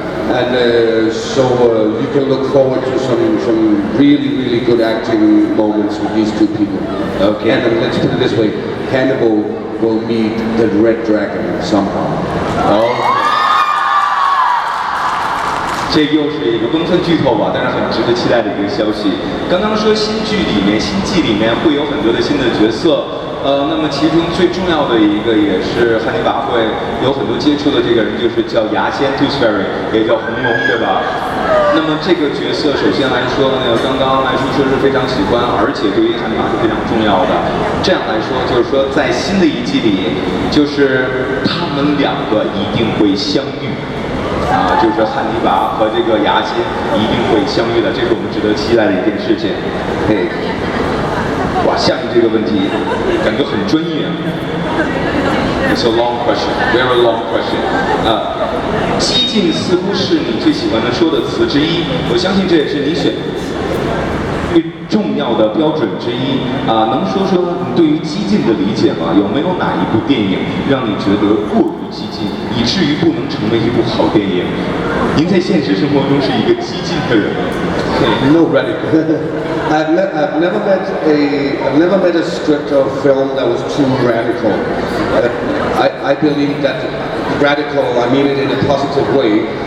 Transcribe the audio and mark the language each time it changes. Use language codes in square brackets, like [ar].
[en] And so you can look forward to some really good acting moments with these two people. Okay. And let's put it this way, Hannibal will meet the Red Dragon somehow. [zh] 这又是一个不能算剧透吧，但是很值得期待的一个消息。刚刚说新季里面会有很多的新的角色，那么其中最重要的一个也是汉尼拔会有很多接触的这个人，就是叫牙仙 Tooth Fairy， 也叫红龙，对吧？那么这个角色首先来说刚刚麦叔说是非常喜欢，而且对于汉尼拔是非常重要的。这样来说，就是说在新的一季里，就是他们两个一定会相遇。就是汉尼拔和这个牙仙一定会相遇的，这是我们值得期待的一件事情。哇，下面这个问题感觉很专业。 [en] It's a long question, very long question. [zh] 激进似乎是你最喜欢的说的词之一，我相信这也是你选最重要的标准之一能说说你对于激进的理解吗？有没有哪一部电影让你觉得过于激进，以至于不能成为一部好电影？您在现实生活中是一个激进的人吗？ [en] No, radical. I've never met a script or film that was too radical. I believe that radical, I mean it in a positive way.